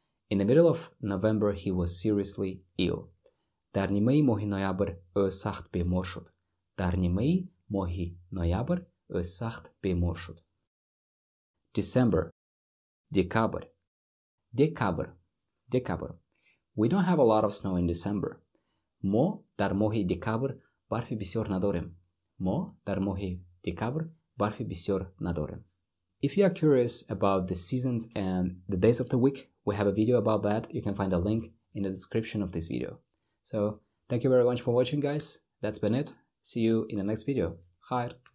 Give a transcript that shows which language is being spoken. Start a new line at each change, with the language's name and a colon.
English: In the middle of November, he was seriously ill.
Persian: در نیمه ماه نوامبر سخت بیمار شد. در نیمه ماه نوامبر سخت بیمار شد.
English: December, December, December, December. We don't have a lot of snow in December.
Persian: ما در ماه دکبر برف بسیار نداریم. ما در ماه دکبر برف بسیار نداریم.
English: If you are curious about the seasons and the days of the week, we have a video about that. You can find a link in the description of this video. So, thank you very much for watching, guys. That's been it. See you in the next video. Khair.